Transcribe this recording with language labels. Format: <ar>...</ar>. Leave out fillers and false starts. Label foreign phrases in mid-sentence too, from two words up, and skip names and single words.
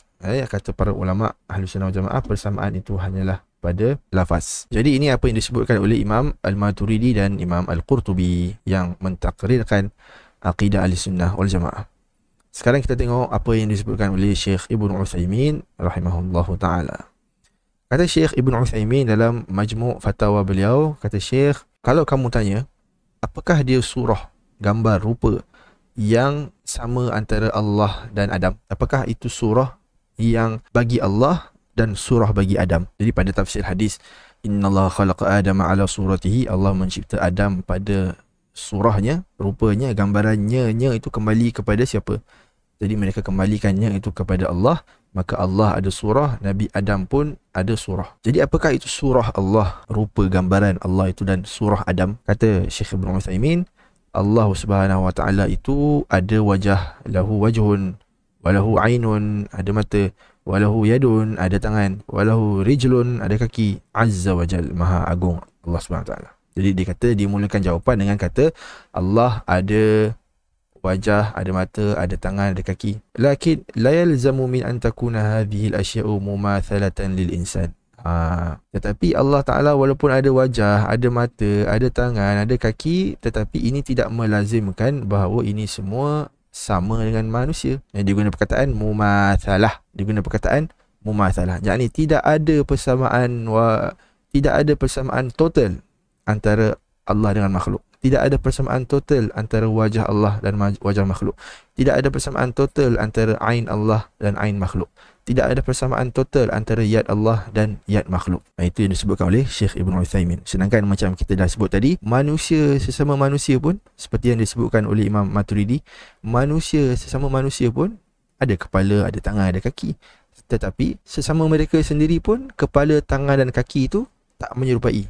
<ms>Kata para ulama</ms> <ar>أهل السنة والجماعة,</ar> <ms>persamaan itu hanyalah pada lafaz. Jadi ini apa yang disebutkan oleh Imam Al-Maturidi dan Imam Al-Qurtubi yang mentakrirkan akidah</ms> <ar>أهل السنة والجماعة.</ar> <ms>Sekarang kita tengok apa yang disebutkan oleh Syekh Ibn Uthaymin</ms> <ar>رحمه الله تعالى.</ar> <ms>Kata Syekh Ibn Uthaymin dalam</ms> <ar>مجموع فتاوى</ar> <ms>beliau, kata Syekh, kalau kamu tanya apakah dia surah, gambar, rupa yang sama antara Allah dan Adam, apakah itu surah yang bagi Allah dan surah bagi Adam. Jadi pada tafsir hadis,</ms> <ar>إن الله خلق آدم على صورته,</ar> <ms>Allah mencipta Adam pada surahnya, rupanya, gambarannya itu kembali kepada siapa? Jadi mereka kembalikannya itu kepada Allah. Maka Allah ada surah, Nabi Adam pun ada surah. Jadi apakah itu surah Allah, rupa gambaran Allah itu, dan surah Adam? Kata Syekh Ibn Uthaymin, Allah</ms> <ar>سبحانه وتعالى</ar> <ms>itu ada wajah,</ms> <ar>له وجه، وله عين,</ar> <ms>ada mata,</ms> <ar>وله يد,</ar> <ms>ada tangan,</ms> <ar>وله رجل,</ar> <ms>ada kaki,</ms> <ar>عز وجل,</ar> <ms>maha agung Allah</ms> <ar>سبحانه وتعالى.</ar> <ms>Jadi dia kata, dia mulakan jawapan dengan kata Allah ada wajah, ada mata, ada tangan, ada kaki.</ms> <ar>لكن لا يلزم من أن تكون هذه الأشياء مماثلة للإنسان.</ar> <ms>Tetapi</ms> <ar>الله تعالى</ar> <ms>walaupun ada wajah, ada mata, ada tangan, ada kaki, tetapi ini tidak melazimkan bahawa ini semua sama dengan manusia. Yang diguna perkataan mumathalah. Diguna perkataan mumathalah. Yakni tidak ada persamaan total antara Allah dengan makhluk. Tidak ada persamaan total antara wajah Allah dan wajah makhluk. Tidak ada persamaan total antara ain Allah dan ain makhluk. Tidak ada persamaan total antara yad Allah dan yad makhluk. Itu yang disebutkan oleh Syekh Ibn Uthaymin. Sedangkan macam kita dah sebut tadi, manusia sesama manusia pun, seperti yang disebutkan oleh Imam Maturidi, manusia sesama manusia pun ada kepala, ada tangan, ada kaki. Tetapi sesama mereka sendiri pun, kepala, tangan dan kaki itu tak menyerupai.</ms>